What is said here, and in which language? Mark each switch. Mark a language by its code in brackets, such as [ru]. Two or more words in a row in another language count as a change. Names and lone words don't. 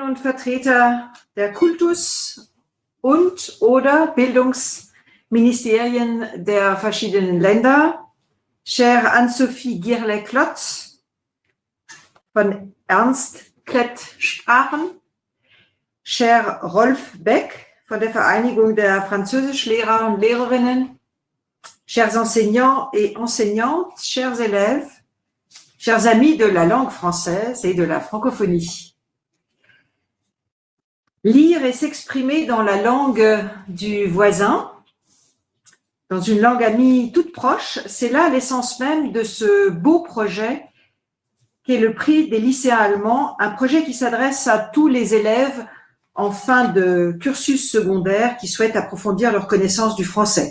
[de] und Vertreter der Kultus- und oder Bildungsministerien der verschiedenen Länder, chère Anne-Sophie Girlet-Klotz von Ernst Klett Sprachen, cher Rolf Beck von der Vereinigung der Französischlehrer und Lehrerinnen, [fr] chers enseignants et enseignantes, chers élèves, chers amis de la langue française et de la francophonie. Lire et s'exprimer dans la langue du voisin, dans une langue amie toute proche, c'est là l'essence même de ce beau projet qui est le prix des lycéens allemands, un projet qui s'adresse à tous les élèves en fin de cursus secondaire qui souhaitent approfondir leur connaissance du français.